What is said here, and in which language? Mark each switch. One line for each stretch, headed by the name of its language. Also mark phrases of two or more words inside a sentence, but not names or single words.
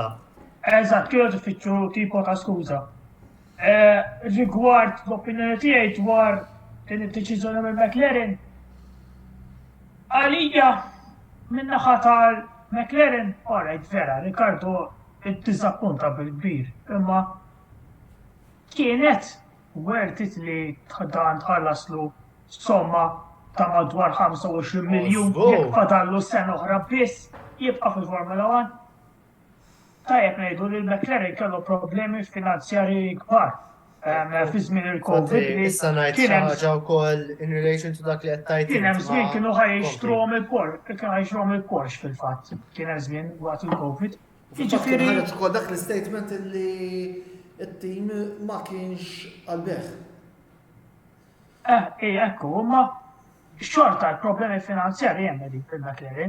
Maltese: Eżatt, kienu qed ifittxu tipo ta' skuża. Rigward l-opinjoni tiegħi dwar din id-deċiżjoni mill-McLaren, għalija min-naħa McLaren, alright, vera, Ricardo id-dizappunta bil-kbir, imma kienet
English: worth it
Maltese: li dan tħallaslu somma ta' madwar 25 miljun jekk fadallu sena oħra biss jibqa' fil-Formula 1. Tajjeb ngħidu li l-McLaren kellu problemi finanzjarji kbar fi żmien il-Covid. Issa ngħid xi ħaġa wkoll
English: in relation to
Maltese: dak li qed tajt. Kien hemm żmien kienu ħajxtruhom il-Porsche fil-fatt. Kien hemm żmien waqt il-Covid. Jiġifieri ħareġ ukoll dak l-statement li t-tim ma kienx għal-beħ. Ekku, imma xorta l-problemi finanzjarji hemm dik fil-McLaren.